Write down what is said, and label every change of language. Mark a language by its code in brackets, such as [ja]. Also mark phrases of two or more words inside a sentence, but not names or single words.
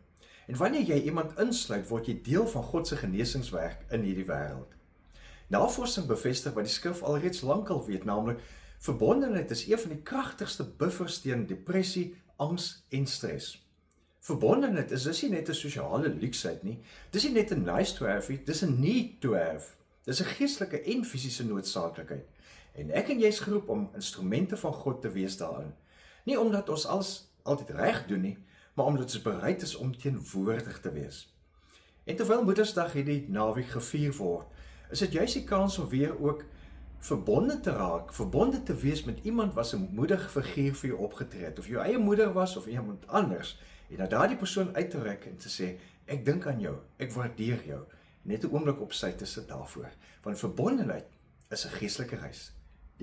[af] En wanneer jy iemand insluit, word jy deel van God se genesingswerk in hierdie wêreld. Navorsing bevestig wat die skrif alreeds lankal weet, naamlik verbondenheid is een van die kragtigste buffers teen depressie, angs en stres. Verbondenheid is dus nie net 'n sosiale luksheid nie, dis nie net 'n [en] nice to have [af] nie, dis 'n [en] need to have. [af] Dis 'n geestelike en fisiese noodsaaklikheid. En ek en jy is geroep om instrumente van God te wees daarin. Nie omdat ons alles altyd reg doen nie, maar omdat ons bereid is om teenwoordig te wees. En terwyl Moedersdag hierdie naweek gevier word, is dit juist die kans om weer ook verbonde te raak, verbonde te wees met iemand wat 'n moedige figuur vir jou opgetree het, of jou eie moeder was of iemand anders, en na daardie persoon uit te reik en te sê, ek dink aan jou, ek waardeer jou, net 'n oomblik op sy te sit daarvoor, want verbondenheid is 'n geestelike reis.